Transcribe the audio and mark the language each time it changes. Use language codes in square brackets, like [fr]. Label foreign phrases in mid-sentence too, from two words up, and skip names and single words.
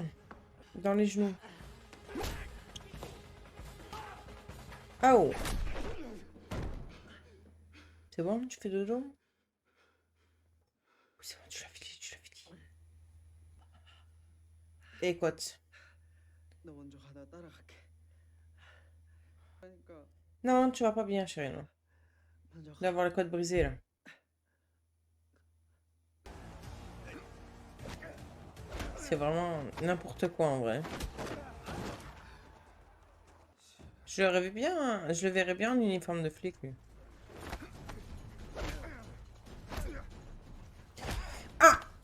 [fr] Dans les genoux. Oh. C'est bon, tu fais dodo? Oui, c'est bon, tu l'avais dit. Écoute. [ko] 나 먼저 가다 따라갈게. 그러니까 [fr] Non, tu vas pas bien, chérie, non. [ko] 먼저 가. [fr] D'avoir le code brisé, là. C'est vraiment n'importe quoi, en vrai. Je le verrais bien, je le verrais bien en uniforme de flic, lui. Ah!